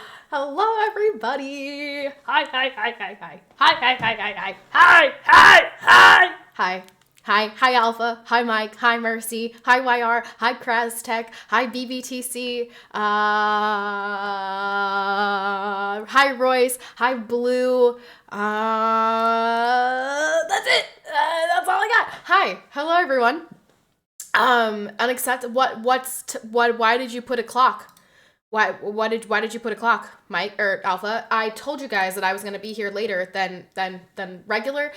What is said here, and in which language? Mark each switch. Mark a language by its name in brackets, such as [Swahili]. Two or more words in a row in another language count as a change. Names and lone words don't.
[English] Hello, everybody. Hi, hi, hi, hi, hi. Hi, hi, hi, hi, hi. Hi, hi, hi. Hi. Hi Alpha, hi Mike, hi Mercy, hi YR, hi Kraz Tech, hi BBTC, hi Royce, hi Blue, that's it, that's all I got. Hi, hello everyone. Unacceptable, why did you put a clock? Why did you put a clock, Mike or Alpha? I told you guys that I was gonna be here later than regular.